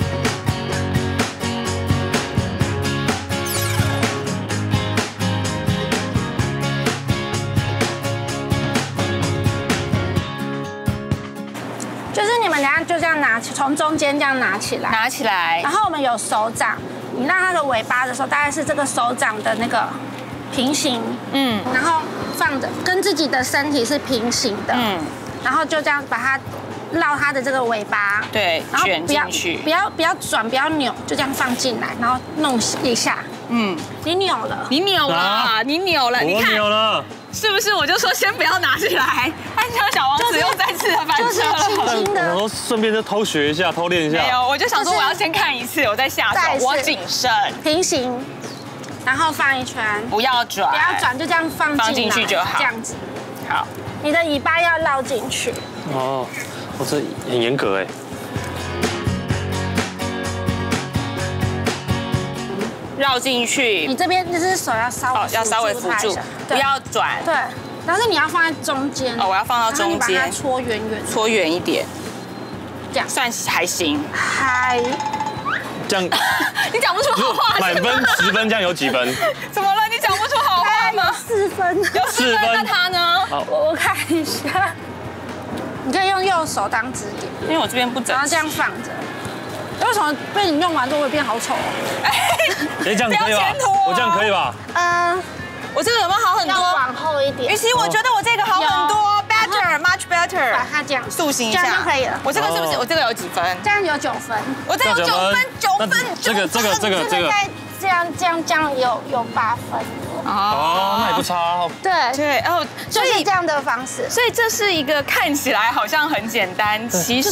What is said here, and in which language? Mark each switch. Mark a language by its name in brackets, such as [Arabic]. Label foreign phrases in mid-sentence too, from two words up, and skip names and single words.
[Chinese] 就是你们等下就这樣拿起，從中間這樣拿起來，然後我們有手掌，你讓它的尾巴的時候，大概是這個手掌的那個平行，然後放着跟自己的身體是平行的，然後就這樣把它繞它的這個尾巴，對，然後捲進去，不要轉，不要扭，就這樣放進來，然後弄一下。你扭了，你扭了，你扭了，你看，我扭了，是不是？我就說先不要拿起来，按照小王子又再次的翻车了。就是轻轻的，然後順便就偷學一下，偷練一下。沒有，我就想說我要先看一次，我再下手，我謹慎。平行，然後放一圈，不要轉，不要轉，就這樣放進去就好，這樣子。好，你的尾巴要繞進去。哦，我這很嚴格哎。繞進去，你這邊就是手要稍微扶住，不要轉。对，但是你要放在中间。哦，我要放到中间，把它搓圆圆，搓圆一點，這樣算還行。還這樣，你講不出好話。滿分10分，這樣有幾分？怎麼了？你講不出好話嗎？4分，有4分。那他呢？我看一下，你可以用右手當支點，因為我這邊不整，然後這樣放着。為什麼被你用完之後會變好醜？哎，這樣可以吧？我這樣可以吧？我這個有沒有好很多？要往後一點。於是我覺得我這個好很多 ， [English] better much better。 [Chinese] 把它這樣塑形一下，這樣就可以了。我這個是不是？我這個有幾分？這樣有9分。我這有9分，9分。這個，這樣有8分。哦，那也不差。对，哦，就是這樣的方式。所以這是一個看起來好像很簡單，其實